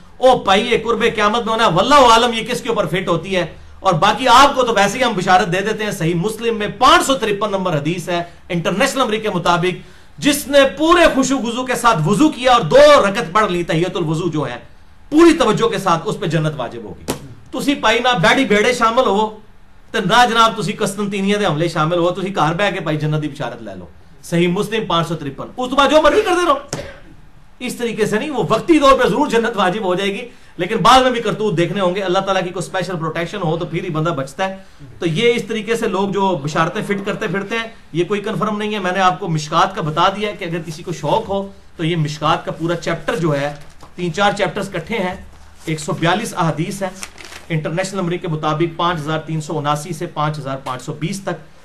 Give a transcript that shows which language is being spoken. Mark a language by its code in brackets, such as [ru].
[pa] او پائیے [ur] قرب قیامت میں ہونا واللہ عالم یہ کس کے اوپر فٹ ہوتی ہے. اور باقی آپ کو تو ویسے ہی ہم بشارت دے دیتے ہیں. صحیح مسلم میں 553 نمبر حدیث ہے انٹرنیشنل نمبر کے مطابق, جس نے پورے خشوع وضو کے ساتھ وضو کیا اور 2 رکعت پڑھ لی تحیۃ الوضو جو ہے پوری توجہ کے ساتھ, اس پہ جنت واجب ہوگی. [pa] تسی پائی نہ بیڑی بیڑے شامل ہو تے نہ جناب تسی قسطنطینیہ دے حملے شامل ہو, تسی گھر بیٹھ کے پائی جنت دی بشارت لے لو. صحیح مسلم 553. اس تو بعد جو مرضی کرتے رہو. [ur] اس طریقے سے نہیں, وہ وقتی طور پہ ضرور جنت واجب ہو جائے گی, لیکن بعد میں بھی کرتوت دیکھنے ہوں گے. اللہ تعالیٰ کی کوئی اسپیشل پروٹیکشن ہو تو پھر ہی بندہ بچتا ہے. تو یہ اس طریقے سے لوگ جو بشارتیں فٹ کرتے پھرتے ہیں, یہ کوئی کنفرم نہیں ہے. میں نے آپ کو مشکات کا بتا دیا ہے کہ اگر کسی کو شوق ہو تو یہ مشکات کا پورا چیپٹر جو ہے 3-4 چیپٹرز کٹھے ہیں, 142 احادیث ہیں انٹرنیشنل نمبر کے مطابق 5379 سے 5520 تک.